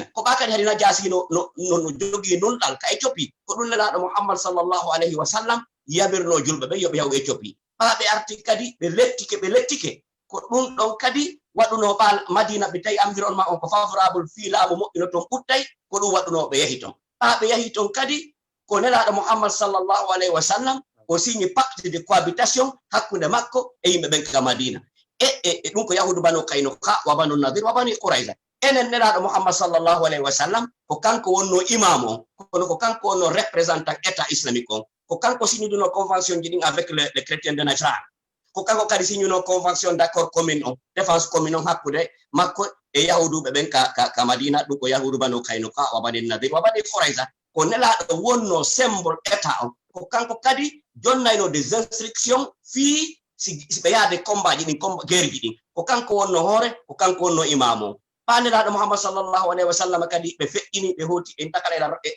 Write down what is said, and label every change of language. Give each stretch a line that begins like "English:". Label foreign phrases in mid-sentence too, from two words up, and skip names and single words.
Fula: ko ɓa kadi hadina jasino no jogi nunɗal ka Éthiopie ko ɗum nelaɗo Muhammad
Arabic: صلى الله عليه وسلم
Fula: yabirno julɓe ɓe yoɓe yahu Éthiopie ɓaaɓe arti kadi ɓe lettike ko ɗum ɗon kadi waɗuno ɓal madina ɓe tawi environnement on ko favorable fi laamu moƴƴino toon ɓuttay ko ɗum waɗuno ɓe yahi toon ɓe yahi toon kadi ko nelaɗo Muhammad
Arabic: صلى الله عليه وسلم
Fula: o
French: signe pacte de cohabitation
Fula: hakkunde makko e yimɓe ɓen ka madina e ɗum ko yahudu banu Kaynuka wa banu Nadir wa banu Qurayza enen nelaɗo Muhammad
Arabic: صلى الله عليه وسلم
Fula: ko kanko wonno imam on kono ko kanko wonno
French: représentant état islamique
Fula: on ko kanko signuduno convention ji ɗin
French: avec les chrétiens de Najran
Fula: ko kanko kadi signuno
French: convention d'accord commune
Fula: on
French: défense commune
Fula: on hakkude makko e yahuduɓe ɓen ka madina ɗum ko yahudu banu Kaynuka wa banu Nadir wa banu Qurayza ko nelaɗo wonno
French: symbole état
Fula: on ko kanko kadi jonnayno
French: des instructions
Fula: fi si ɓe yaade combat ji ɗin guerre ji ɗin ko kanko wonno hoore ko kanko wonno imam on nelaɗo Muhammad
Arabic: صلى الله عليه وسلم
Fula: kadi ɓe feƴƴini ɓe hoti en takala